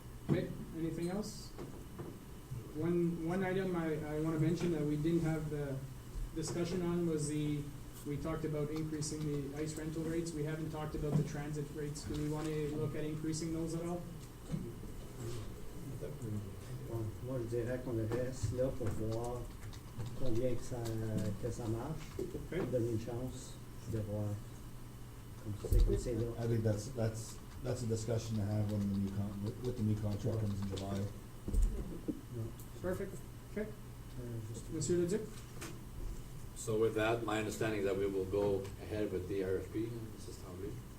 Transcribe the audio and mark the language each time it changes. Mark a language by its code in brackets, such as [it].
[en] Okay, anything else? One item I wanna mention that we didn't have the discussion on was we talked about increasing the ice rental rates. We haven't talked about the transit rates. Do we wanna look at increasing those at all? [fr] Bon, moi, je dirais qu'on reste là pour voir combien que ça marche, [en] Okay. [fr] pour donner une chance de voir. Comme c'est là. [en] I think that's a discussion to have when the new with the new contract comes in July. [fr] Non. [en] Perfect. Okay. [fr] Juste- Monsieur Leduc? [en] So with that, my understanding is that we will go ahead with the RFP, Mrs. Tremblay.